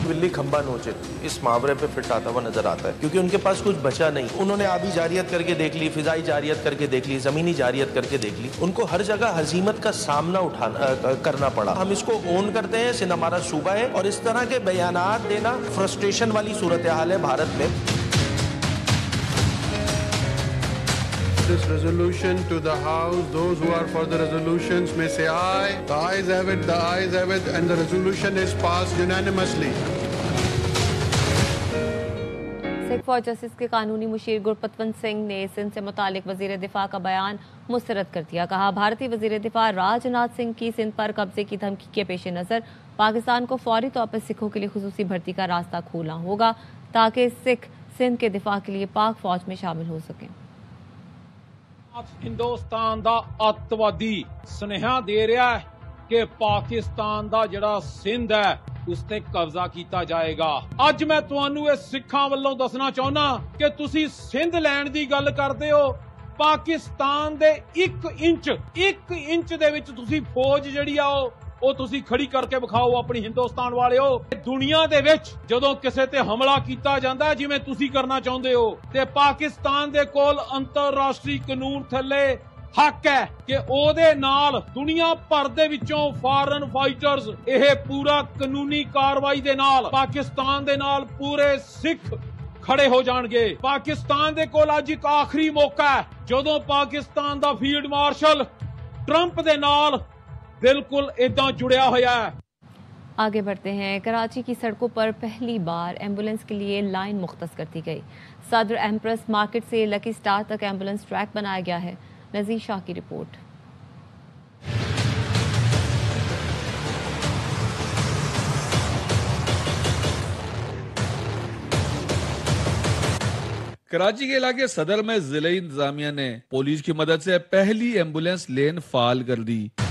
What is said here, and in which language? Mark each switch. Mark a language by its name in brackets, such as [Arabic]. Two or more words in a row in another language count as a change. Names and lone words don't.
[Urdu] بلی کھمبا نوچے اس محاورے پہ فٹ آتا ہوا نظر آتا ہے کیونکہ ان کے پاس کچھ بچا نہیں. انہوں نے آبی جاریت کر کے دیکھ لی، فضائی جاریت کر کے دیکھ لی، زمینی جاریت کر کے دیکھ لی. ان کو ہر جگہ ہزیمت کا سامنا کرنا پڑا. ہم اس کو اون کرتے ہیں، سندھ ہمارا صوبہ ہے اور اس طرح کے بیانات دینا فرسٹریشن والی صورتحال ہے بھارت میں. [English] This resolution to the House. Those who are for the resolutions may say aye. The ayes have it, the ayes have it, and the resolution is passed unanimously. [Urdu] سکھ فار جسٹس کے قانونی مشیر گرپتونت سنگھ نے سندھ سے متعلق وزیر دفاع کا بیان مسترد کر دیا. کہا بھارتی وزیر دفاع راج ناتھ سنگھ کی سندھ پر قبضے کی دھمکی کے پیش نظر پاکستان کو فوری طور پر سکھوں کے لیے خصوصی بھرتی کا راستہ کھولنا ہوگا تاکہ سکھ سندھ کے دفاع کے لیے پاک فوج میں شامل ہو سکیں. [Punjabi] ہندوستان دا اتوادی سنیہا دے رہا ہے کہ پاکستان دا جڑا سندھ ہے اس تے قبضہ کیتا جائے گا. اج میں تانوں اے سکھاں والوں دسنا چاہنا کہ تسی سندھ لین دی گل کردے ہو، پاکستان دے ایک انچ دے وچ تسی فوج جڑی آ وہ تسی کھڑی کر کے بکھاؤ اپنی ہندوستان والے ہو. دنیا دے وچ جدوں کسے تے حملہ کیتا جاندا جویں تسی کرنا چاہندے ہو تے پاکستان دے کول انترراشٹری قانون تھلے حق ہے کہ او دے نال دنیا بھر دے وچوں [English] foreign fighters [Punjabi] یہ پورا قانونی کاروائی دے نال پاکستان دے نال پورے سکھ ਖੜੇ ਹੋ ਜਾਣਗੇ। ਪਾਕਿਸਤਾਨ ਦੇ ਕੋਲ ਅੱਜ ਇੱਕ ਆਖਰੀ ਮੌਕਾ ਹੈ ਜਦੋਂ ਪਾਕਿਸਤਾਨ ਦਾ ਫੀਲਡ ਮਾਰਸ਼ਲ ट्रंप ਦੇ ਨਾਲ ਬਿਲਕੁਲ ਇੱਦਾਂ ਜੁੜਿਆ ਹੋਇਆ ਹੈ। [Urdu] آگے بڑھتے ہیں. کراچی کی سڑکوں پر پہلی بار ایمبولینس کے لیے لائن مختص کر دی گئی. صدر ایمپریس مارکیٹ سے لکی اسٹار تک ایمبولینس ٹریک بنایا گیا ہے. نذیر شاہ کی رپورٹ. کراچی کے علاقے صدر میں ضلعے انتظامیہ نے پولیس کی مدد سے پہلی ایمبولینس لین فعال کر دی.